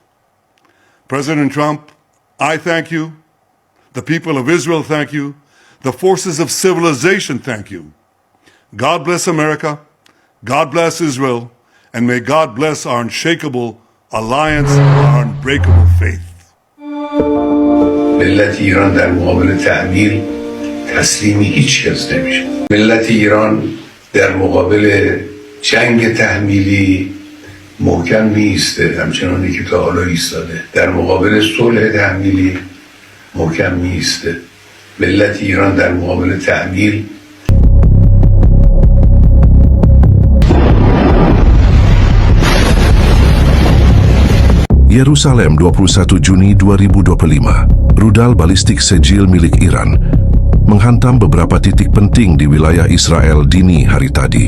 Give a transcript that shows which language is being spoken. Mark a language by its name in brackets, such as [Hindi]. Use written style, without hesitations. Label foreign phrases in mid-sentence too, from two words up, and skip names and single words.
[English] President Trump, I thank you. The people of Israel thank you. The forces of civilization thank you. God bless America. God bless Israel. And may God bless our unshakable alliance, our unbreakable faith. [Persian] ملت ایران در مقابل تعمیل تسلیم هیچ کس نمیشه. ملت ایران در مقابل جنگ تحمیلی محکم میسته، همچنانی که تا حالا ایستاده. در مقابل صلح تحمیلی محکم میسته. ملت ایران در مقابل تعمیل [Indonesian] Yerusalem 21 Juni 2025. Rudal balistik Sejil milik Iran menghantam beberapa titik penting di wilayah Israel dini hari tadi.